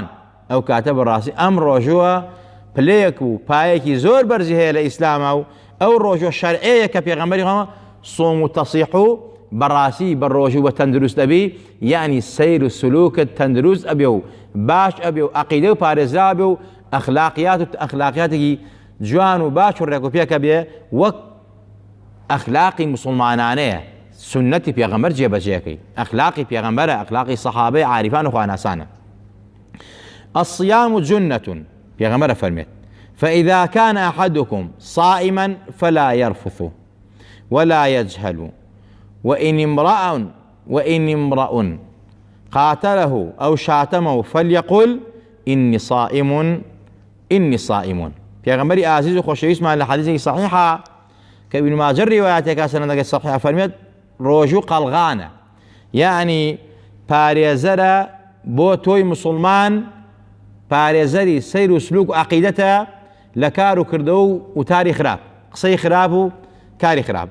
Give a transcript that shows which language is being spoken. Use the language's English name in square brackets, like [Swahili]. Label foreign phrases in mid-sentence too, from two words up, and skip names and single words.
[Central Kurdish] ئەو کاتە بەڕاستی ئەم ڕۆژوە پلەیەک و پایەکی زۆر بەرزی هەیە لە ئیسلامە و ئەو ڕۆژوە شەرعەیە کە پێغەمبەری خوا صوم و تەصیح و بەڕاستی بە ڕۆژوو بە تەندروست ئەبی، یعنی سەیر و سلوکت تەندروست ئەبێ و باش ئەبێ و عەقیدە و پارێزرا بێ و ئەخلاقیاتێکی جوان و باش و ڕێک و پێکە بێ وەک ئەخلاقی مسلمانانەیە، سنەتی پێغەمبەر جێبەجێەکەی، ئەخلاقی پێغەمبەرە، ئەخلاقی سەحابەی عارفان و خواناسانە. [Arabic] الصيام جنة [Central Kurdish] پێغەمبەر فەرمێت [Arabic] فإذا كان أحدكم صائما فلا يرفث ولا يجهل وإن امرأ قاتله أو شاتمه فليقل إني صائم. [Central Kurdish] پێغەمبەری ئازیز و خۆشەویستمان لە حەدیثێکی صحیحە کە ئیبن ماجە ڕیوایەتێکا سەنەدەکەی صحیحە فەرمێت ڕۆژوو قەڵغانە، یعنی پارێزەرە بۆ تۆی مسلمان، پارێزەری سەیر و سلوک و عەقیدەتە لە کار و کردەوە و تاری خراپ، قسەی خراپ و کاری خراپ.